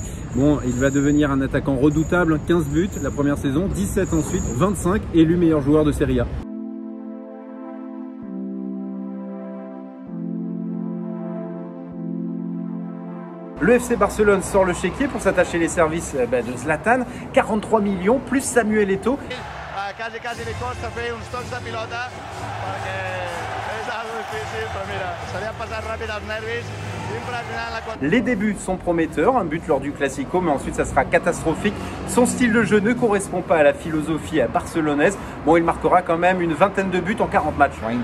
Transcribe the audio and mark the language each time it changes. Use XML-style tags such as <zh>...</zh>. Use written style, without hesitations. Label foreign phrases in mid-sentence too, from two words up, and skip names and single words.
<fr>Bon, il va devenir un attaquant redoutable, 15 buts la première saison, 17 ensuite, 25, élu meilleur joueur de Serie A. Le FC Barcelone sort le chéquier pour s'attacher les services de Zlatan, 43 millions plus Samuel Eto'o.</fr> <ca>Quasi le costa fer un stop de pilota perquè és algo difícil, però mira, se li ha passat ràpid els nervis, impressionant la...</ca> <fr>Les débuts sont prometteurs, un but lors du Classico, mais ensuite ça sera catastrophique. Son style de jeu ne correspond pas à la philosophie barcelonaise. Bon, il marquera quand même une vingtaine de buts en 40 matchs.</fr>